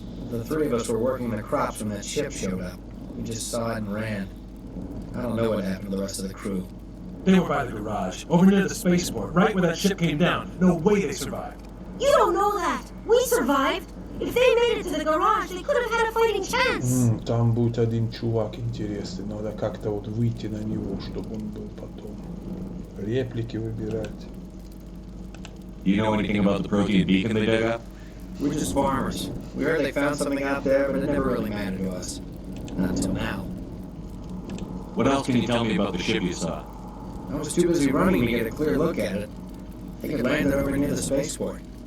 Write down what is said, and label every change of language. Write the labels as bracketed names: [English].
[English] The three of us were working the crops when that ship showed up. We just saw it and ran. I don't know what happened to the rest of the crew. They were by the garage, over near the spaceport, right where that ship came down. No way they survived. You don't know that. We survived. If they made it to the garage, they could have had a fighting chance. [Russian] Там будет один чувак интересный. Надо как-то вот выйти на него, чтобы он был потом. Реплики выбирать. [English] Do you know anything about the protein beacon they dug up? We're just farmers. We heard they found something out there, but it never really mattered to us. Not until now. What else can you tell me about the ship you saw? I was too busy running to get a clear look at it. I think it landed over near the spaceport.